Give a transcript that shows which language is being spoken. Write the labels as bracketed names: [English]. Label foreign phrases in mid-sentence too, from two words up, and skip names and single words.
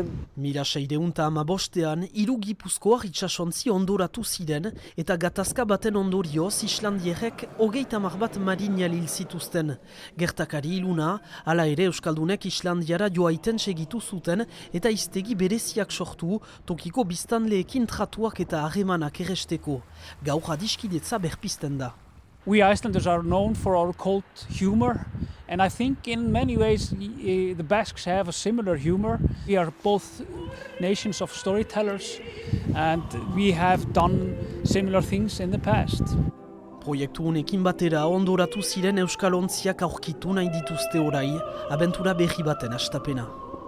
[Basque] 1615ean, 3 Gipuzkoar itsasontzi ondoratu ziren eta gatazka baten ondorioz Islandierrek 30 bat marinal hil zituzten. Gertakari iluna, hala ere Euskaldunek Islandiara joaiten segitu zuten eta hiztegi bereziak sortu, tokiko biztanleekin tratuak eta harremanak erresteko. Gaur adiskidetza berpizten da. [English] We Icelanders are known for our cult humor, and I think in many ways the Basques have a similar humor. We are both nations of storytellers, and we have done similar things in the past. [Basque] Proiektu honekin batera ondoratu ziren euskalontziak aurkitu nahi dituzte orai, abentura berri baten hastapena.